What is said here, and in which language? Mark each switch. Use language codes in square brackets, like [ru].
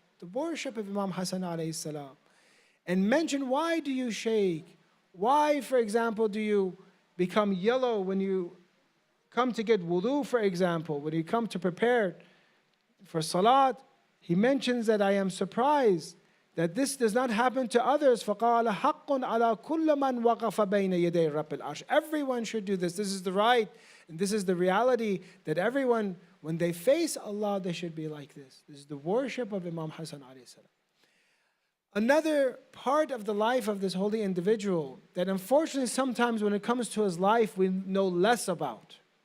[en] The worship of Imam Hasan alayhi salam. And mention, why do you shake? Why, for example, do you become yellow when you come to get wudu, for example, when you come to prepare for salat? He mentions that I am surprised that this does not happen to others. [ar] فَقَالَ حَقٌّ عَلَى كُلِّ مَنْ وَقَفَ بَيْنَ يَدَيْ رَبِّ الْعَرْشِ. [en] Everyone should do this. This is the right And this is the reality that everyone, when they face Allah, they should be like this. This is the worship of Imam Hasan alayhi salam. Another part of the life of this holy individual that unfortunately sometimes when it comes to his life we know less about.